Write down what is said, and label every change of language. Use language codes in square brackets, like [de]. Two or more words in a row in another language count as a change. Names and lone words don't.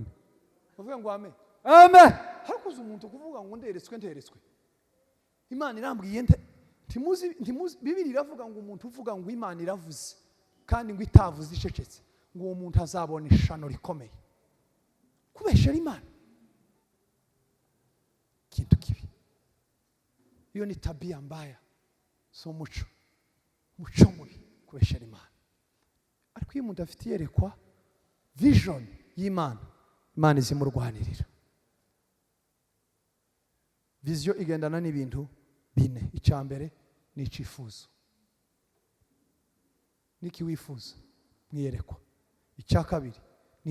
[rw] uvuga ngo amen hakuze umuntu kuvuga ngo nderetswe Imana irambwiye ntimuzi Bibiri iravuga ngo umuntu uvuga ngo Imana iravuze kandi ngo itavuze icecetse ngo uwo muntu azabona ishano rikomeye kubeshera Imana kintu kibi iyo ni [sw] tabia mbaya [rw] so muco mubi kubeshera Imana ariko iyo umuntu afite yerekwa vision y'Imana izimurwanirira vision igendana n'ibintu bine icyambere ni icifuzo niki wifuza mwiyerekwa icyakabiri ni